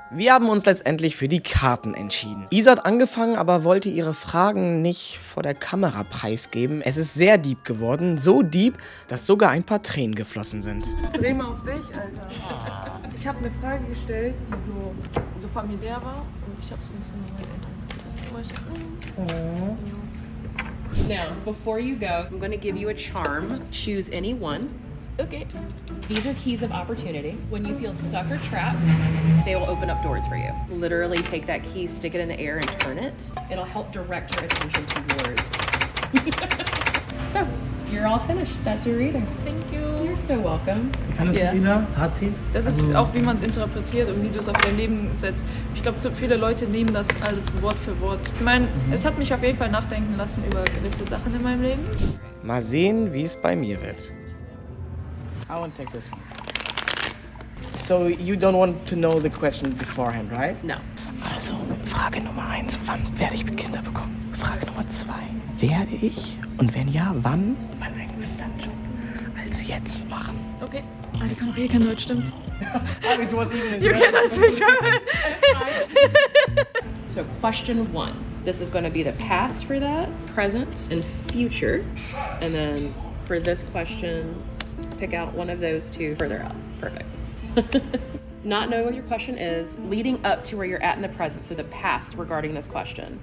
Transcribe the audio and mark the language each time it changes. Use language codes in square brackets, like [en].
[de] Wir haben uns letztendlich für die Karten entschieden. Isa hat angefangen, aber wollte ihre Fragen nicht vor der Kamera preisgeben. Es ist sehr deep geworden, so deep, dass sogar ein paar Tränen geflossen sind. Dreh mal auf dich, Alter. Ich habe eine Frage gestellt, die so familiär war und ich habe es ein bisschen mit meinen Eltern. [en] Now, before you go, I'm going to give you a charm. Choose any one. Okay. These are keys of opportunity. When you feel stuck or trapped, they will open up doors for you. Literally take that key, stick it in the air, and turn it. It'll help direct your attention to yours. So, you're all finished. That's your reading. Thank you. You're so welcome. [de] Wie fandest du es, Isa? Fazit? Das ist auch, wie man es interpretiert und wie du es auf dein Leben setzt. Ich glaube, viele Leute nehmen das alles Wort für Wort. Ich meine, es hat mich auf jeden Fall nachdenken lassen über gewisse Sachen in meinem Leben. Mal sehen, wie es bei mir wird. [en] I want to take this one. So, you don't want to know the question beforehand, right? No. [de] Also, Frage Nummer 1, wann werde ich Kinder bekommen? Frage Nummer 2, werde ich und wenn ja, wann meinen eigenen Job als jetzt machen? [en] Okay. [de] Ah, die kann auch kein Deutsch, stimmt. Wieso was even in [en] You cannot speak German. So, question 1. This is going to be the past for that, present, and future. And then for this question, pick out one of those 2 further out. Perfect. Not knowing what your question is, leading up to where you're at in the present, so the past regarding this question.